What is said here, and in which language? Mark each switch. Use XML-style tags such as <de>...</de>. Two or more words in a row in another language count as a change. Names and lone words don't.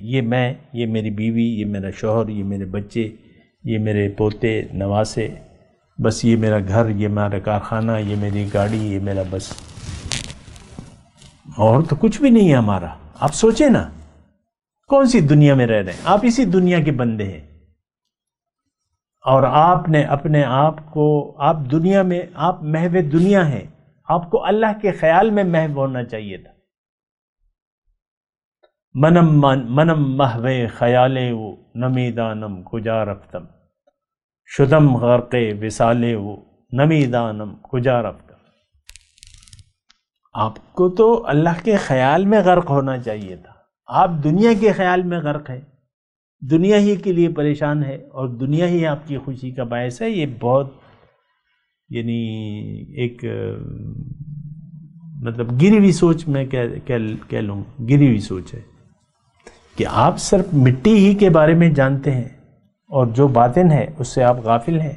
<ur>یہ میں، یہ میری بیوی، یہ میرا شوہر، یہ میرے بچے، یہ میرے پوتے نواسے، بس یہ میرا گھر، یہ میرا کارخانہ، یہ میری گاڑی، یہ میرا بس، اور تو کچھ بھی نہیں ہے ہمارا۔ آپ سوچیں نا، کون سی دنیا میں رہ رہے ہیں؟ آپ اسی دنیا کے بندے ہیں، اور آپ نے اپنے آپ کو، آپ دنیا میں، آپ محو دنیا ہیں، آپ کو اللہ کے خیال میں محو ہونا چاہیے تھا۔</ur> <fa>منم محو خیالے و نمیدانم کجا رفتم، شدم غرق وصالے و نمیدانم کجا رفتم۔</fa> <ur>آپ کو تو اللہ کے خیال میں غرق ہونا چاہیے تھا۔ آپ دنیا کے خیال میں غرق ہیں، دنیا ہی کے لیے پریشان ہے، اور دنیا ہی آپ کی خوشی کا باعث ہے۔ یہ بہت، یعنی ایک مطلب گری ہوئی سوچ میں کہہ لوں، گری ہوئی سوچ ہے کہ آپ صرف مٹی ہی کے بارے میں جانتے ہیں، اور جو باطن ہے اس سے آپ غافل ہیں۔</ur>